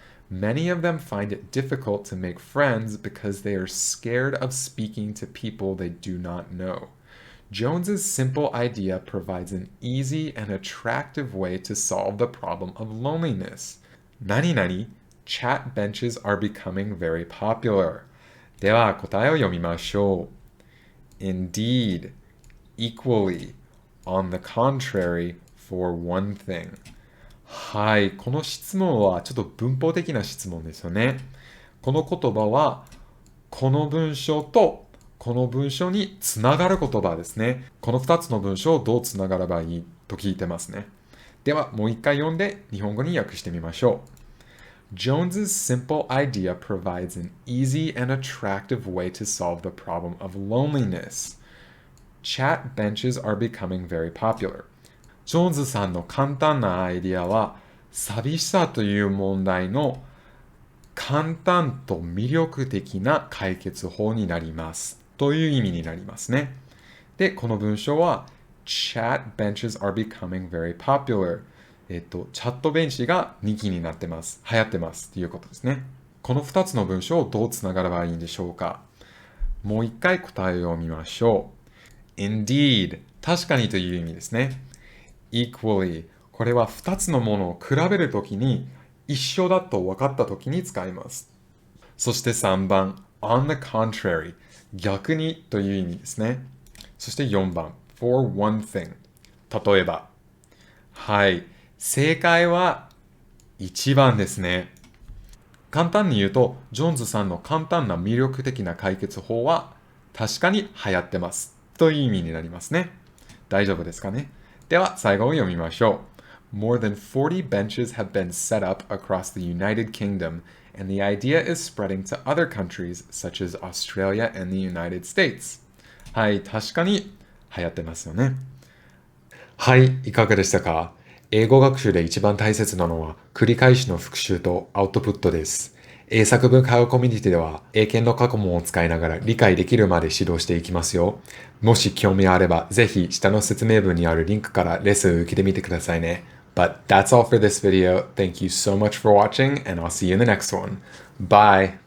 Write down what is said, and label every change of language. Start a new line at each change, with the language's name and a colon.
English: Many of them find it difficult to make friends because they are scared of speaking to people they do not know. Jones's simple idea provides an easy and attractive way to solve the problem of loneliness.
Japanese: 何々
English: Chat benches are becoming very popular.
Japanese: では答えを読みましょう。 Indeed, equally, on the contrary, for one thing. はい、この質問はちょっと文法的な質問ですよね。この言葉はこの文章とこの文章につながる言葉ですね。この2つの文章をどうつながればいいと聞いてますね。ではもう一回読んで日本語に訳してみましょう。
English: Jones's simple idea provides an easy and attractive way to solve the problem of loneliness. Chat benches are becoming very popular.
Japanese: ジョーンズさんの簡単なアイディアは、寂しさという問題の簡単と魅力的な解決法になります。という意味になりますね。で、この文章は、
English: Chat benches are becoming very popular.
Japanese: チャットベンチが人気になってます。流行ってますということですね。この2つの文章をどうつながればいいんでしょうか？もう一回答えを読みましょう。 Indeed、確かにという意味ですね。Equally、これは2つのものを比べるときに一緒だと分かったときに使います。そして3番、
English: on the contrary、
Japanese: 逆にという意味ですね。そして4番、
English: for one thing、
Japanese: 例えば。はい。正解は1番ですね。簡単に言うと、ジョーンズさんの簡単な魅力的な解決法は確かに流行ってますという意味になりますね。大丈夫ですかね？では最後を読みましょう。
English: More than 40 benches have been set up across the United Kingdom, and the idea is spreading to other countries such as Australia and the United States.
Japanese: はい、確かに流行ってますよね。はい、いかがでしたか？英語学習で一番大切なのは繰り返しの復習とアウトプットです。英作文会話コミュニティでは英検の過去問を使いながら理解できるまで指導していきますよ。もし興味あればぜひ下の説明文にあるリンクからレッスンを受けてみてくださいね。
English: But that's all for this video. Thank you so much for watching and I'll see you in the next one. Bye!